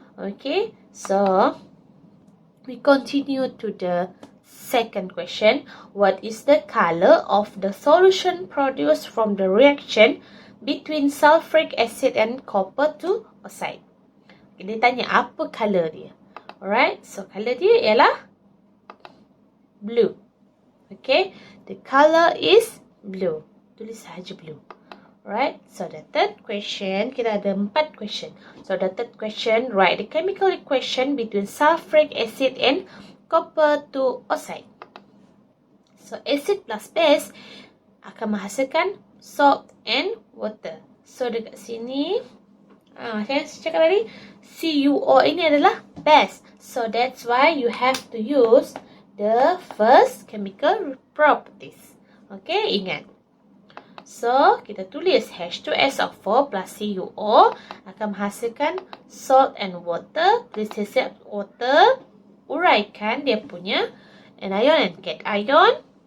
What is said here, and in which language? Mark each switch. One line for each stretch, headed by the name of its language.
English: Okay, so we continue to the second question. What is the color of the solution produced from the reaction between sulfuric acid and copper to oxide?
Malay: Dia tanya apa color dia.
English: Alright, so color dia ialah blue. Okay, the color is blue. Tulis sahaja blue. Alright, so the third question, kita ada 4 question. So the third question, write the chemical equation between sulfuric acid and copper to oxide. So acid plus base akan menghasilkan salt and water.
Malay: So dekat sini, saya cakap tadi, CuO ini adalah base.
English: So that's why you have to use the first chemical properties.
Malay: Okay, ingat. So, kita tulis H2SO4 plus CuO akan menghasilkan salt and water. Please accept water. Uraikan dia punya anion and cation.